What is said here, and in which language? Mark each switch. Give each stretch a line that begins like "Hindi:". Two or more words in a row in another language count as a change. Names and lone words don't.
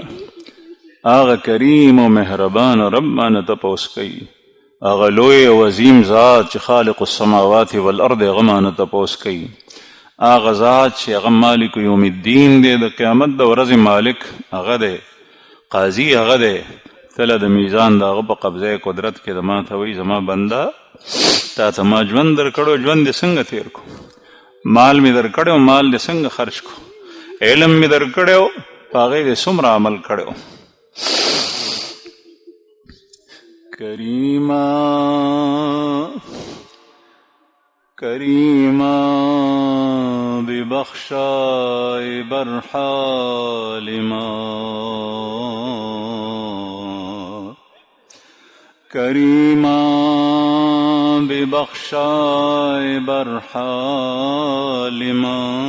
Pashto: هغه کریم او مهربان رب ما نه تپوس کوي، هغه لوی او عظیم ذات چې
Arabic: خالق السماوات والارض
Pashto: هغه ما نه تپوس کوي، هغه ذات چې هغه
Arabic: مالک یوم الدین
Pashto: دی، د قیامت د ورځې مالک هغه دی، قاضي هغه دی. تله د میزان د هغه په قبضه قدرت کې د ما ته وایي زما بنده تا ته ما ژوند در کړو، ژوند دې څنګه تیر کو؟ مال می در کړو، مال دې څنګه خرج کو؟ علم می در کړو، هغې دې څومره عمل کړو؟
Persian: کریما کریما ببخشای برحال ما، کریما ببخشای برحال ما،